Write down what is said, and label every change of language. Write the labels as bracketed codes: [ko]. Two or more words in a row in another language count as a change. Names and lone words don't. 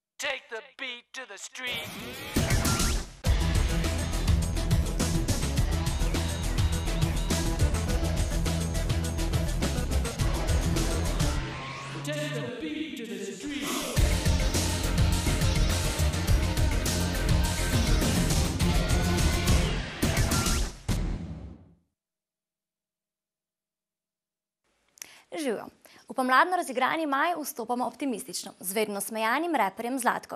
[en] Take the beat to the street. Take the beat to the street. [sl] Živijo. V pomladno razigrani maj vstopamo optimistično, z vedno smejanim raperjem Zlatkom.